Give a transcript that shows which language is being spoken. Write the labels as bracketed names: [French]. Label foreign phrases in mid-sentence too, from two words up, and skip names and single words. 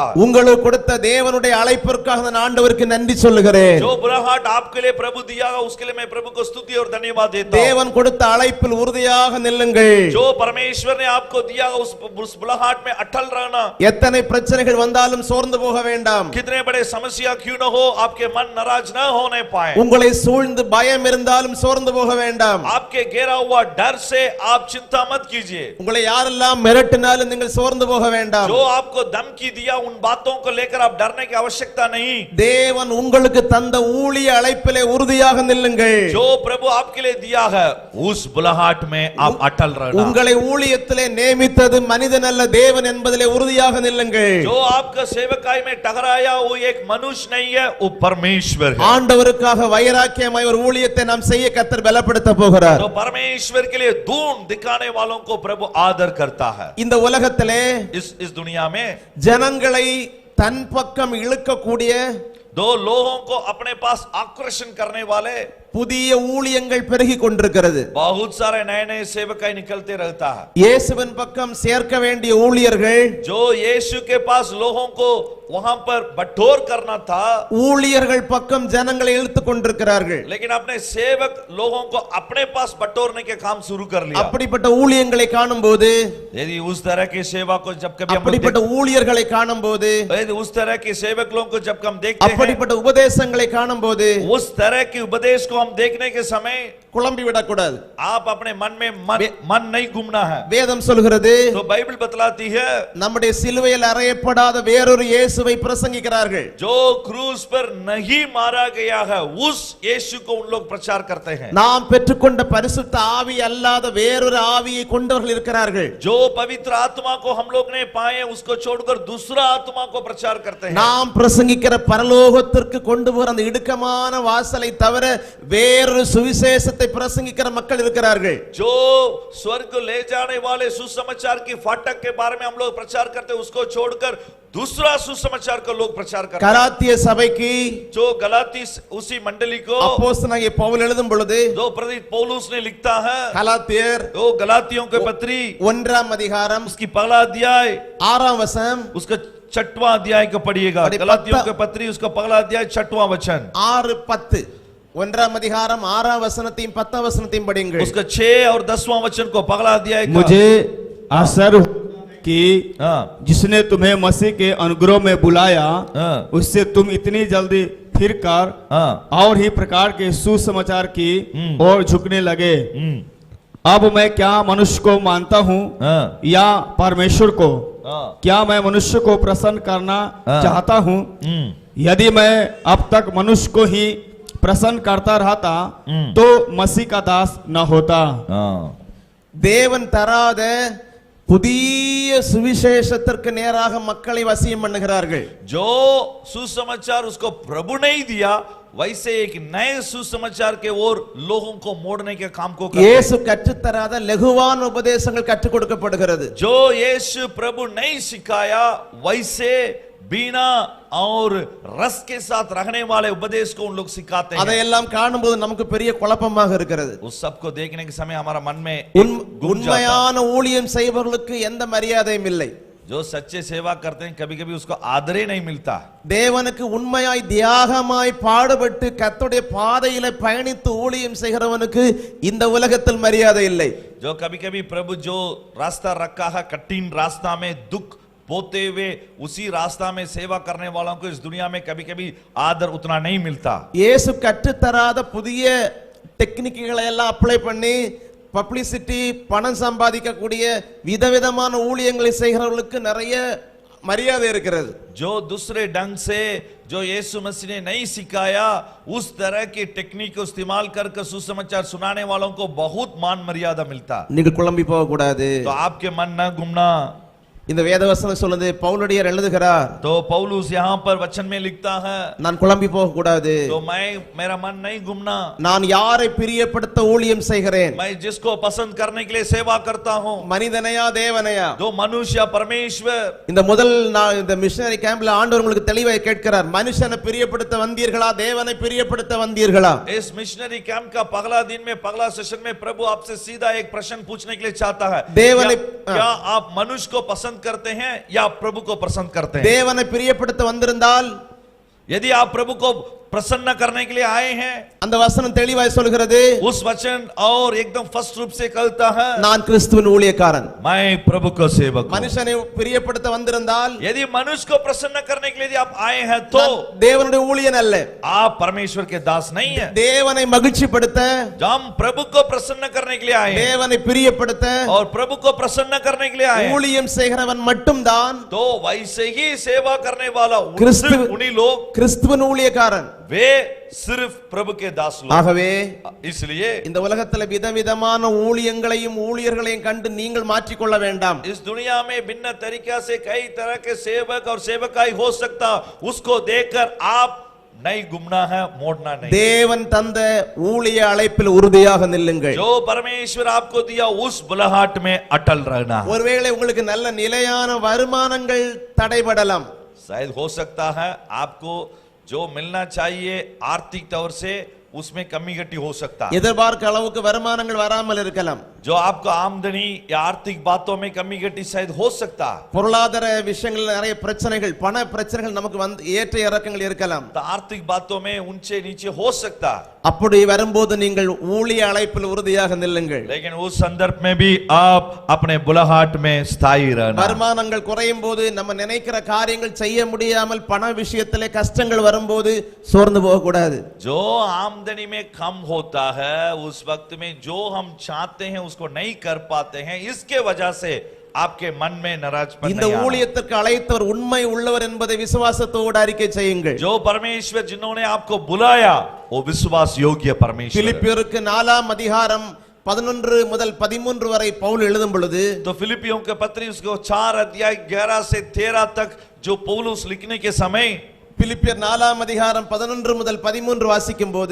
[Tamil] உங்களுக்கு கொடுத்த தேவனுடைய அழைப்பிற்காக நான் ஆண்டவருக்கு நன்றி சொல்லுகிறேன். [Hindi] जो बुलाहट आपके लिए प्रभु दिया है उसके लिए मैं प्रभु को स्तुति और धन्यवाद देता हूं। [Tamil] தேவன் கொடுத்த அழைப்பில் உறுதியாக நில்லுங்கள். [Hindi] जो परमेश्वर ने आपको दिया उस बुलाहट में अटल रहना। [Tamil] எத்தனை பிரச்சனைகள் வந்தாலும் சோர்ந்து போக வேண்டாம். [Hindi] कितने बड़े समस्या क्यों न हो आपके मन नाराज न होने पाए। [Tamil] உங்களை சூழ்ந்து பயம் இருந்தாலும் சோர்ந்து போக வேண்டாம். [Hindi] आपके घेरा हुआ डर से आप चिंता मत कीजिए। [Tamil] உங்களை யாரெல்லாம் மிரட்டினாலும் நீங்கள் சோர்ந்து போக வேண்டாம். [Hindi] जो आपको धमकी दिया उन बातों को लेकर आप डरने की आवश्यकता नहीं। [Tamil] தேவன் உங்களுக்கு தந்த ஊழிய அழைப்பிலே உறுதியாக நில்லுங்கள். [Hindi] जो प्रभु आपके लिए दिया है उस बुलाहट में आप अटल रहना। [Tamil] உங்களை ஊழியத்திலே நியமித்தது மனிதன் அல்ல தேவன் என்பதிலே உறுதியாக நில்லுங்கள். [Hindi] जो आपका सेवकाई में टकराया वो एक मनुष्य नहीं है वो परमेश्वर है। [Tamil] ஆண்டவருக்காக வைராக்கியமாய் ஒரு ஊழியத்தை நாம் செய்ய கர்த்தர் பலப்படுத்த போகிறார். [Hindi] तो परमेश्वर के लिए धूम दिखाने वालों को प्रभु आदर करता है। [Tamil] இந்த உலகத்திலே [Hindi] इस दुनिया में [Tamil] ஜனங்களை தன் பக்கம் இழுக்கக்கூடிய [Hindi] दो लोगों को अपने पास आकर्षण करने वाले [Tamil] புதிய ஊழியங்கள் பெருகி கொண்டிருக்கிறது. [Hindi] बहुत सारे नए नए सेवकाई निकलते रहता है. [Tamil] இயேசுவின் பக்கம் சேர்க்க வேண்டிய ஊழியர்கள், [Hindi] जो यीशु के पास लोगों को वहां पर बटोर करना था, [Tamil] ஊழியர்கள் பக்கம் ஜனங்களை இழுத்து கொண்டிருக்கிறார்கள். [Hindi] लेकिन अपने सेवक लोगों को अपने पास बटोरने के काम शुरू कर लिया. [Tamil] அப்படிப்பட்ட ஊழியங்களை காணும்போது, [Hindi] यदि उस तरह के सेवा को जब कभी हम [Tamil] அப்படிப்பட்ட ஊழியர்களை காணும்போது, [Hindi] यदि उस तरह के सेवक लोगों को जब हम देखते हैं, [Tamil] அப்படிப்பட்ட உபதேசங்களை காணும்போது [Hindi] उस तरह के उपदेश को हम देखने के समय [Tamil] குழம்பி விடக்கூடாது. [Hindi] आप अपने मन में मन नहीं घूमना है. [Tamil] வேதம் சொல்கிறது, [Hindi] तो बाइबल बतलाती है, [Tamil] நம்முடைய சிலுவையில் அறையப்படாத வேறொரு இயேசுவை பிரசங்கிக்கிறார்கள். [Hindi] जो क्रूस पर नहीं मारा गया है उस यीशु को उन लोग प्रचार करते हैं. [Tamil] நாம் பெற்றுக்கொண்ட பரிசுத்த ஆவி அல்லாத வேறொரு ஆவியை கொண்டவர்கள் இருக்கிறார்கள். [Hindi] जो पवित्र आत्मा को हम लोग ने पाए उसको छोड़कर दूसरा आत्मा को प्रचार करते हैं. [Tamil] நாம் பிரசங்கிக்கிற பரலோகத்திற்கு கொண்டு போகிற அந்த இடுக்கமான வாசலை தவிர வேறொரு சுவிசேஷத்தை பிரசங்கிக்கிற மக்கள் இருக்கிறார்கள். [Hindi] जो स्वर्ग को ले जाने वाले सुसमाचार की फाटक के बारे में हम लोग प्रचार करते हैं, उसको छोड़कर दूसरा सुसमाचार को लोग प्रचार करते हैं. [Tamil] கலாத்திய சபைக்கு [Hindi] जो गलाती उसी मंडली को [Tamil] அப்போஸ்தலனாகிய பவுல் எழுதும் பொழுது, [Hindi] दो प्रेरित पौलुस ने लिखता है, [Tamil] கலாத்தியர் [Hindi] वो गलातियों के पत्री [Tamil] 1ஆம் அதிகாரம் [Hindi] उसकी पहला अध्याय [Tamil] 6ஆம் வசனம், [Hindi] उसका 6वां अध्याय को पढ़िएगा. बड़ी गलातियों पत्ता- के पत्री उसका पहला अध्याय 6वां वचन, 6:10, [Tamil] 1ஆம் அதிகாரம் 6ஆம் வசனத்தையும் 10ஆம் வசனத்தையும் படியுங்கள். [Hindi] उसका 6 और 10वां वचन को पहला अध्याय का. मुझे आश्चर्य हुआ कि हाँ, जिसने तुम्हें मसीह के अनुग्रह में बुलाया हाँ, उससे तुम इतनी जल्दी फिर कर हाँ, और ही प्रकार के सुसमाचार की ओर झुकने लगे. हम्म, अब मैं क्या मनुष्य को मानता हूँ हाँ, या परमेश्वर को? हाँ, क्या मैं मनुष्य को प्रसन्न करना हाँ। चाहता हूँ? हम्म, यदि मैं अब तक मनुष्य को ही प्रसन्न करता रहता तो मसीह का दास न होता. हाँ. [Tamil] தேவன் தராத புதிய சுவிசேஷத்திற்கு நேராக மக்களை வசியம் பண்ணுகிறார்கள். [Hindi] जो सुसमाचार उसको प्रभु नहीं दिया, वैसे एक नए सुसमाचार के ओर लोगों को मोड़ने के काम को करते हैं. [Tamil] இயேசு கற்றுத்தராத லகுவான உபதேசங்கள் கற்றுக் கொடுக்கப்படுகிறது. [Hindi] जो यीशु प्रभु नहीं सिखाया वैसे बिना और रस के साथ रहने वाले उपदेश को उन लोग सिखाते हैं. [Tamil] அதையெல்லாம் காணும்போது நமக்கு பெரிய குழப்பமாக இருக்கிறது. [Hindi] उस सब को देखने के समय हमारा मन में घूम जाता है. [Tamil] உண்மையான ஊழியம் செய்பவர்களுக்கு எந்த மரியாதையும் இல்லை. [Hindi] जो सच्चे सेवा करते हैं कभी कभी उसको आदर ही नहीं मिलता. [Tamil] தேவனுக்கு உண்மையாய் தியாகமாய் பாடுபட்டு கர்த்தருடைய பாதையில பயணித்து ஊழியம் செய்கிறவனுக்கு இந்த உலகத்தில் மரியாதை இல்லை. [Hindi] जो कभी कभी प्रभु जो रास्ता रखा है कठिन रास्ता में दुख पोते हुए उसी रास्ता में सेवा करने वालों को इस दुनिया में कभी कभी आदर उतना नहीं मिलता. [Tamil] இயேசு கற்றுத்தராத புதிய டெக்னிக்குகளை எல்லாம் அப்ளை பண்ணி பப்ளிசிட்டி பணம் சம்பாதிக்கக்கூடிய விதவிதமான ஊழியங்களை செய்கிறவர்களுக்கு நிறைய மரியாதை இருக்கிறது. [Hindi] जो दूसरे ढंग से जो यीशु मसीह ने नहीं सिखाया उस तरह की टेक्निक को इस्तेमाल कर सुसमाचार सुनाने वालों को बहुत मान मर्यादा मिलता. [Tamil] நீங்கள் குழம்பி போக கூடாது. [Hindi] तो आपके मन न घूमना. [Tamil] இந்த வேதவசனம் சொல்லுது, பவுலடியார் எழுதுகிறார், [Hindi] तो पौलुस यहाँ पर वचन में लिखता है, [Tamil] நான் குழம்பி போக கூடாது. [Hindi] तो मेरा मन नहीं घूमना. [Tamil] நான் யாரை பிரியப்படுத்த ஊழியம் செய்கிறேன்? [Hindi] मैं जिसको पसंद करने के लिए सेवा करता हूँ, [Tamil] மனிதனையா தேவனையா? [Hindi] जो मनुष्य परमेश्वर. [Tamil] இந்த முதல் இந்த [English] missionary campல [Tamil] ஆண்டவர் உங்களுக்கு தெளிவாக கேட்கிறார், மனுஷனை பிரியப்படுத்த வந்தீர்களா தேவனை பிரியப்படுத்த வந்தீர்களா? [Hindi] इस [English] missionary camp [Hindi] का पगला दिन में पगला सेशन में प्रभु आपसे सीधा एक प्रश्न पूछने के लिए चाहता है, क्या आप मनुष्य को पसंद करते हैं या प्रभु को पसंद करते हैं? [Tamil] தேவனை பிரியப்படுத்த வந்திருந்தால், [Hindi] यदि आप प्रभु को प्रसन्न करने के लिए आए हैं, [Tamil] அந்த वचन தெளிவாய் சொல்கிறது, [Hindi] उस वचन और एकदम फर्स्ट रूप से कहता है, [Tamil] நான் கிறிஸ்துவின் ஊழியக்காரன். [Hindi] मैं प्रभु को सेवक हूं. [Tamil] மனுஷனை பிரியப்படுத்த வந்திருந்தால், [Hindi] यदि मनुष्य को प्रसन्न करने के लिए आप आए हैं तो [Tamil] தேவனுடைய ஊழியன் அல்ல, [Hindi] आप परमेश्वर के दास नहीं है. [Tamil] தேவனை மகிழ்ச்சிப்படுத்த, [Hindi] हम प्रभु को प्रसन्न करने के लिए आए हैं [Tamil] தேவனை பிரியப்படுத்த [Hindi] और प्रभु को प्रसन्न करने के लिए आए हैं, [Tamil] ஊழியம் செய்கிறவன் மட்டும்தான் [Hindi] तो वैसे ही सेवा करने वाला क्रिस्तु- उन्हीं लोग, [Tamil] கிறிஸ்துவின் ஊழியக்காரன். [Hindi] वे सिर्फ प्रभु के दास लोग. [Tamil] ஆகவே [Hindi] इसलिए [Tamil] இந்த உலகத்துல விதவிதமான ஊழியங்களையும் ஊழியர்களையும் கண்டு நீங்கள் மாற்றிக்கொள்ள வேண்டாம். [Hindi] इस दुनिया में भिन्न तरीका से कई तरह के सेवक और सेवकाई हो सकता, उसको देखकर आप नहीं घूमना है, मोड़ना नहीं. [Tamil] தேவன் தந்த ஊழிய அழைப்பில் உறுதியாக நில்லுங்கள். [Hindi] जो परमेश्वर आपको दिया उस बुलाहट में अटल रहना. [Tamil] ஒருவேளை உங்களுக்கு நல்ல நிலையான வருமானங்கள் தடைபடலாம். [Hindi] शायद हो सकता है आपको जो मिलना चाहिए आर्थिक तौर से उसमें कमी घटी हो सकता है। [Tamil] எதிர்பார்க்க அளவுக்கு வருமானங்கள் வராமல் இருக்கலாம். [Hindi] जो आपको आमदनी या आर्थिक बातों में कमी घटी शायद हो सकता है। [Tamil] பொருளாதார விஷயங்கள் நிறைய பிரச்சனைகள் பண பிரச்சனைகள் நமக்கு வந்து ஏற்ற இறக்கங்கள் இருக்கலாம். [Hindi] तो आर्थिक बातों में ऊंचे नीचे हो सकता है। [Tamil] அப்படி வரும்போது நீங்கள் ஊழிய அழைப்பில் உறுதியாக நில்லுங்கள். [Hindi] लेकिन उस संदर्भ में भी आप अपने बुलाहट में स्थायी रहना। [Tamil] வருமானங்கள் குறையும் போது நம்ம நினைக்கிற காரியங்கள் செய்ய முடியாமல் பண விஷயத்திலே கஷ்டங்கள் வரும்போது சோர்ந்து போக கூடாது. [Hindi] जो आमदनी में कम होता है उस वक्त में जो हम चाहते हैं उसको नहीं कर पाते हैं, इसके वजह से आपके मन में नाराजपन [Tamil] இந்த [Hindi] नहीं आना। [Tamil] ஊழியத்திற்கு அழைத்தவர் உண்மை உள்ளவர் என்பதை விசுவாசத்தோடு அறிக்கை செய்யுங்கள். [Hindi] जो परमेश्वर जिन्होंने आपको बुलाया वो विश्वास योग्य परमेश्वर है। [Tamil] பிலிப்பியருக்கு 4ஆம் அதிகாரம் 11 முதல் 13 வரை பவுல் எழுதும் பொழுது [Hindi] तो फिलिपियों के पत्री उसको 4 अध्याय 11 से 13 तक जो पौलुस लिखने के समय, [Tamil] பிலிப்பியர் 4ஆம் அதிகாரம் 11 முதல் 13 வாசிக்கும் போது